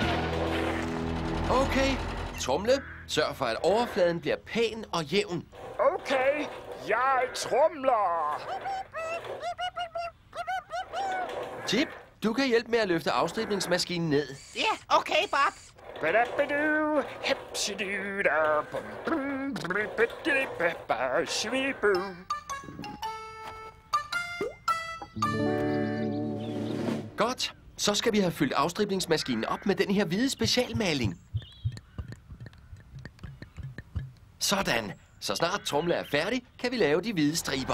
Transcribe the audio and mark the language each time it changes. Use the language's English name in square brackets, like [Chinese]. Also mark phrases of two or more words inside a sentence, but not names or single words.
[Danish] Okay, Trumle, sørg for, at overfladen bliver pæn og jævn. Okay, jeg tromler. Chip, du kan hjælpe med at løfte afstribningsmaskinen ned. Ja, okay, Bob. Ba-da-ba-doo, hepsi-doo-da, bum-bum-bidi-ba-ba-shibidi-boo. Godt. Så skal vi have fyldt afstribningsmaskinen op med den her hvide specialmaling. Sådan. Så snart tromle er færdig, kan vi lave de hvide striber.